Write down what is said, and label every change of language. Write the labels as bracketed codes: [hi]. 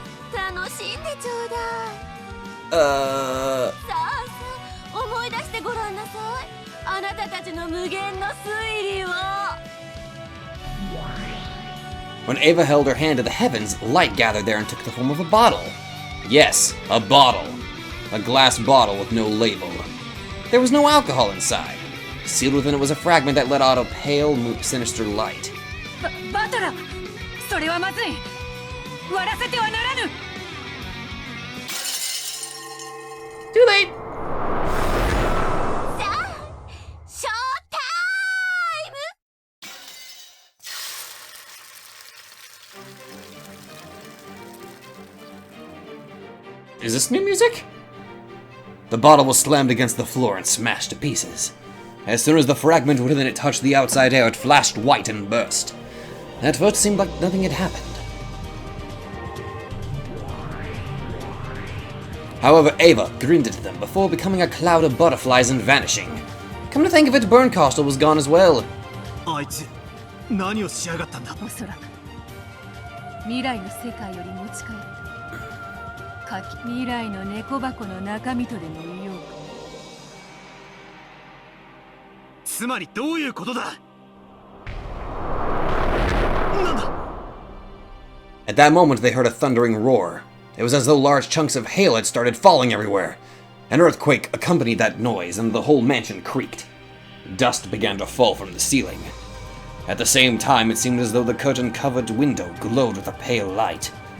[ja] さあ楽しんでちょうだい。さあさあ思い出してごらんなさい。あなたたちの無限の推理を。 [en] When Ava held her hand to the heavens, light gathered there and took the form of a bottle. Yes, a bottle. A glass bottle with no label. There was no alcohol inside. Sealed within it was a fragment that let out a pale, sinister light. [ja] バトラー、それはまずい。割らせてはならぬ。 [en] Too late! [ja] さあ、ショータイム。 [en] Is this new music? The bottle was slammed against the floor and smashed to pieces. As soon as the fragment within it touched the outside air, it flashed white and burst. At first, it seemed like nothing had happened. However, Ava grinned at them before becoming a cloud of butterflies and vanishing. Come to think of it, Burncastle was gone as well. [ja] あいつ何をしやがったんだ。おそらく未来の世界より持ち帰った未来の猫箱の中身とでも言おうか。つまりどういうことだ。なんだ。 [en] At that moment, they heard a thundering roar. It was as though large chunks of hail had started falling everywhere. An earthquake accompanied that noise, and the whole mansion creaked. Dust began to fall from the ceiling. At the same time, it seemed as though the curtain-covered window glowed with a pale light.